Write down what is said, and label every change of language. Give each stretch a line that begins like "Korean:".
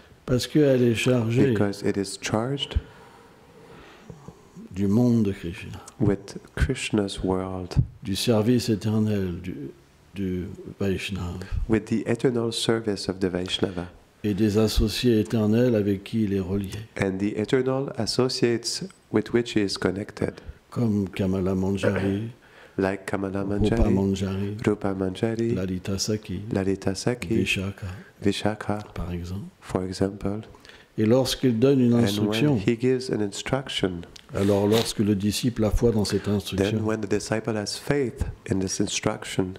French: parce qu'elle est chargée
English: because it is charged
French: du monde de Krishna,
English: with Krishna's world,
French: du service éternel du Vaishnava
English: with the eternal service of the Vaishnava,
French: et des associés éternels avec qui il est relié,
English: and the eternal associates with which he is connected,
French: comme Kamala Manjari,
English: like Kamala Rupa Manjari, Manjari, Rupa Manjari, Lalita Saki, Lalita Saki, Vishaka, Vishaka,
French: par exemple.
English: for example.
French: Et lorsqu'il donne une
English: And when
French: instruction,
English: he gives an instruction,
French: alors lorsque le disciple a foi dans cette
English: then
French: instruction
English: when the disciple has faith in this instruction